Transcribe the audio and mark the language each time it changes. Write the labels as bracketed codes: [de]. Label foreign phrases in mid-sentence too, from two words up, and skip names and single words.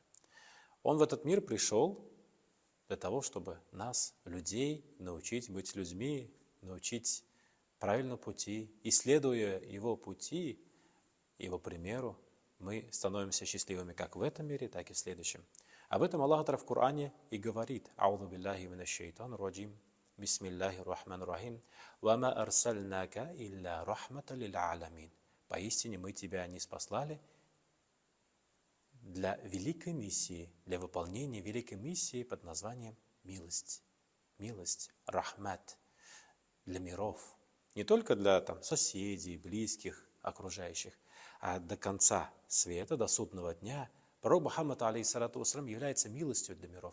[ru] Он в этот мир пришел для того, чтобы нас, людей, научить быть людьми, научить правильному пути. И следуя его пути, его примеру, мы становимся счастливыми как в этом мире, так и в следующем. Об этом Аллах Та'аля в Коране и говорит: [ar] «أعوذ بالله من الشيطان الرجيم بسم الله الرحمن الرحيم وما أرسلناك إلا رحمة للعالمين». [ru] Поистине мы тебя не спаслали для великой миссии, для выполнения великой миссии под названием милость. Милость, рахмат, для миров. Не только для соседей, близких, окружающих, а до конца света, до судного дня пророк Мухаммад, [ar] عليه الصلاة والسلام, [ru] является милостью для миров.